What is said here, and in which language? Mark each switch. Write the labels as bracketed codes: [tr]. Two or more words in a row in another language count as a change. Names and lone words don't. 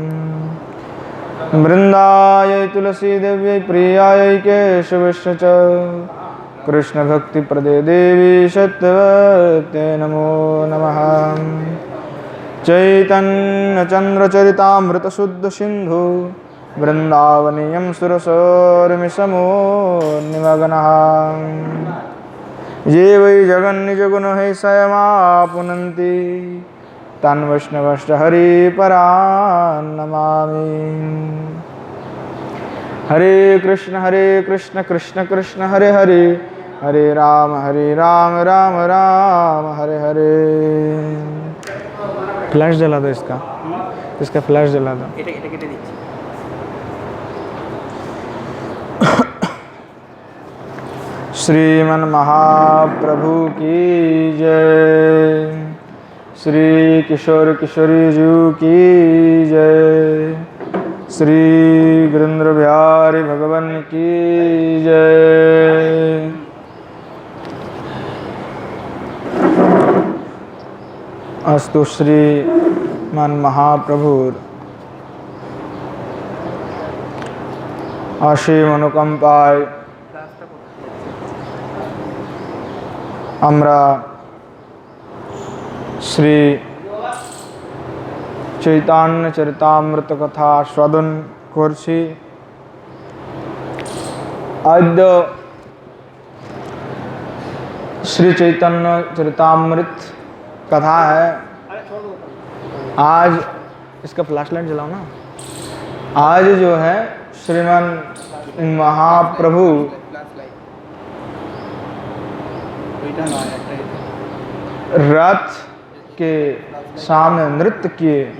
[sa] वृन्दाय तुलसीदेव्यै प्रियायै केशवस्य च कृष्णभक्तिप्रदे देवी सत्यवते नमो नमः चैतन्यचन्द्रचरितामृतशुद्धसिन्धु वृन्दावनीयं सुरसोर्मिसमो निमग्नः ये वै जगन्निजगुणैः तान् वैष्णवश्च हरिपरान् नमामि। हरे कृष्ण कृष्ण कृष्ण हरे हरे हरे राम राम राम हरे हरे। [hi] फ्लैश जला दो इसका फ्लैश जला दो। श्रीमन महाप्रभु की जय, श्री किशोर किशोरी जी की जय, श्री गिरिंद्र बिहारी भगवान की जय। [bn] অস্তু শ্রীমান মহাপ্রভুর অসীম অনুকম্পায় আমরা শ্রী চৈতন্য চরিতামৃত কথা আস্বাদন করছি। [hi] আদ্য श्री चैतन्य चरितामृत कथा है। आज इसका फ्लैश लाइट जलाओ ना। आज जो है श्रीमान महाप्रभु रथ के सामने नृत्य किए।